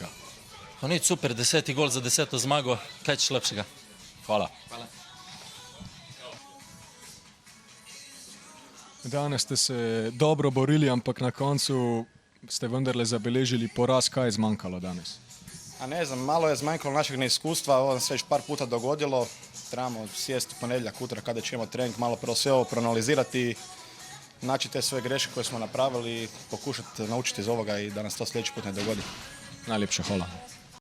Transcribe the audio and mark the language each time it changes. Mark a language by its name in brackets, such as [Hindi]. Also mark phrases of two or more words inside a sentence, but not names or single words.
[Slovenian] Nič, super, 10. gol za 10. zmago, kaj če lepšega. Hvala. Danes ste se dobro borili, ampak na koncu ste vendarle zabeležili poraz. Kaj je zmanjkalo danes? [Croatian] Ne znam, malo je zmanjkalo našeg neiskustva, ovo nam se već par puta dogodilo. Trebamo sjesti u ponedjeljak, utorak kada ćemo trening, malo sve ovo proanalizirati, naći te sve greške koje smo napravili i pokušati naučiti iz ovoga i da nas to sljedeći put ne dogodi. Najljepša hvala.